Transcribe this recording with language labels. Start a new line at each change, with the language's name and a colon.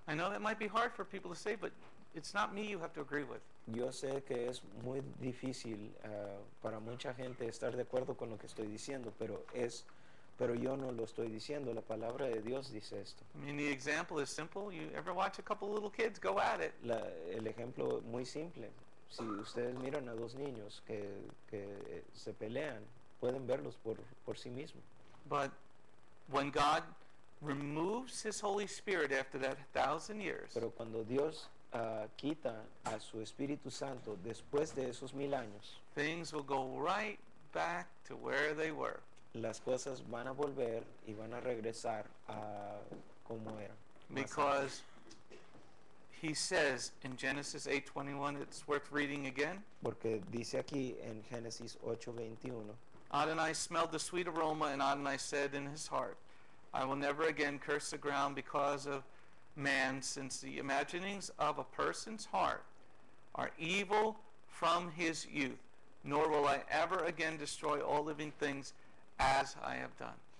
English: I know that might be hard for people to say, but it's not me you have to agree with.
Spanish: Yo sé que es muy difícil para mucha gente estar de acuerdo con lo que estoy diciendo, pero yo no lo estoy diciendo. La palabra de Dios dice esto.
English: I mean, the example is simple. You ever watch a couple little kids go at it?
Spanish: El ejemplo muy simple. Si ustedes miran a dos niños que se pelean, pueden verlos por sí mismos.
English: But when God removes his Holy Spirit after that 1,000 years,
Spanish: Pero cuando Dios quita a su Espíritu Santo después de esos 1000 años,
English: things will go right back to where they were.
Spanish: las cosas van a volver y van a regresar a como eran. más
English: Because he says in Genesis 8:21, it's worth reading again.
Spanish: Porque dice aquí en Génesis 8:21,
English: Adonai smelled the sweet aroma, and Adonai said in his heart, I will never again curse the ground because of man, since the imaginings of a person's heart are evil from his youth, nor will I ever again destroy all living things as I have done.